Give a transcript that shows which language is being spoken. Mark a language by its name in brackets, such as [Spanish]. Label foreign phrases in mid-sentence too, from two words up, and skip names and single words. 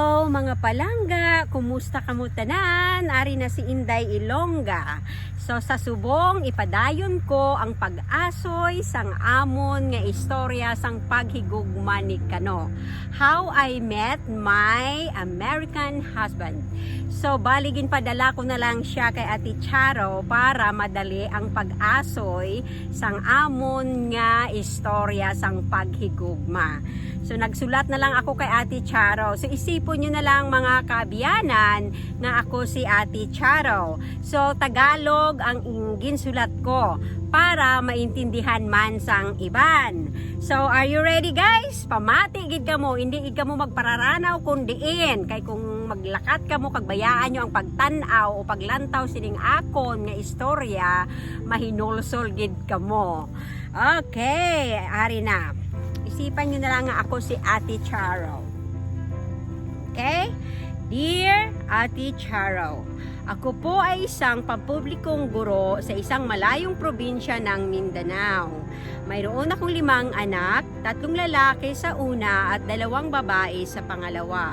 [Hiligaynon] mga palangga, kumusta kamo tanan? Ari na si Inday Ilongga. So sa subong ipadayon ko ang pag-asoy sang amon nga istorya sang paghigugma ni kano. [English] How I met my American husband. [Hiligaynon] So baligin padala ko na lang siya kay Ate Charo para madali ang pag-asoy sang amon nga istorya sang paghigugma. So nagsulat na lang ako kay Ate Charo. So isipon nyo na lang mga kabiyanan na ako si Ate Charo. So Tagalog ang ginsulat ko para maintindihan man sang iban. [English] So are you ready guys? [Hiligaynon] Pamati gid kamo, hindi gid kamo magpararanaw kundiin. Kay kung maglakat kamo kagbayaan nyo ang pagtanaw o paglantaw sining akon nga istorya, mahinulsol gid kamo. Okay, ari na. Isipan nyo na lang nga ako si Ate Charo. Okay? [Filipino] Dear Ate Charo, ako po ay isang pampublikong guro sa isang malayong probinsya ng Mindanao. Mayroon akong 5 anak, 3 lalaki sa una at 2 babae sa pangalawa.